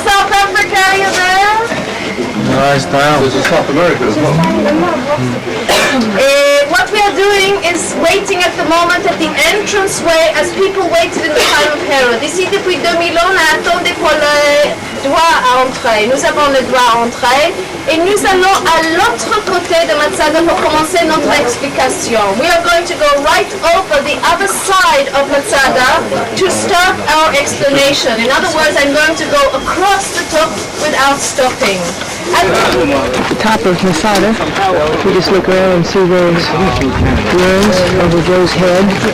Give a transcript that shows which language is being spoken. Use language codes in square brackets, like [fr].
[en] South Africa, are you there? Nice town. This is South America as well. What we are doing is waiting at the moment at the entranceway as people waited in the time of Herod. [fr] Ici, depuis 2000 ans, on attendait pour le droit à entrer. Nous avons le droit à entrer et nous allons à l'autre côté de Masada pour commencer notre explication. [en] We are going to go right over the other side of Masada to start our explanation. In other words, I'm going to go across the top without stopping. At the top of Masada, we just look around and see those ruins over Joe's head.